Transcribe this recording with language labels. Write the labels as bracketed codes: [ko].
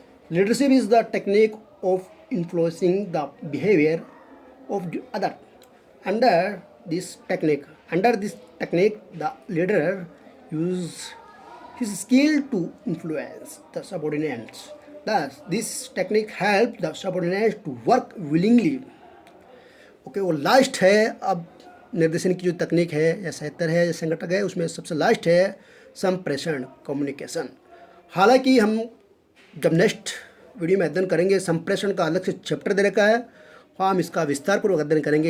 [en] Leadership is the technique of influencing the behaviour of the other. Under this technique the leader use his skill to influence the subordinates. Thus, this technique helps the subordinates to work willingly. [hi] Okay, वो last है। अब निर्देशन की जो तकनीक है या सहतर है या संगठक है, उसमें सबसे लास्ट है संप्रेषण, कम्युनिकेशन। हालांकि हम जब नेक्स्ट वीडियो में अध्ययन करेंगे, संप्रेषण का अलग से चैप्टर दे रखा है, हम इसका विस्तारपूर्वक अध्ययन करेंगे।